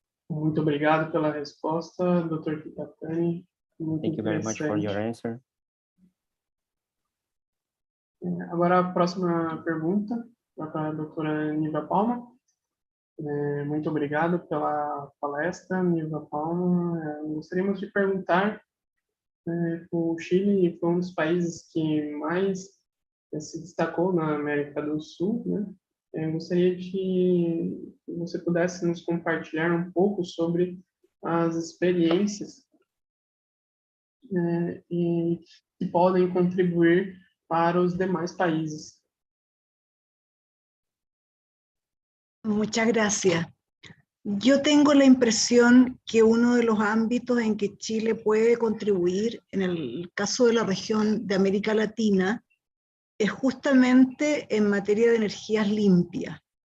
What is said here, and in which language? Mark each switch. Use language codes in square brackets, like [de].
[pt] Muito obrigado pela resposta, Dr. Kitapani. [en] Thank you very much for your answer. [pt] Agora a próxima pergunta vai para a doutora Niva Palma. Muito obrigado pela palestra, Niva Palma. Gostaríamos de perguntar, o Chile foi um dos países que mais se destacou na América do Sul, né? Gostaria de que você pudesse nos compartilhar um pouco sobre as experiências e que podem contribuir para os demais países. [es] Muchas gracias. Yo tengo la impresión que uno de los ámbitos en que Chile puede contribuir, en el caso de la región de América Latina, es justamente en materia de energías limpias.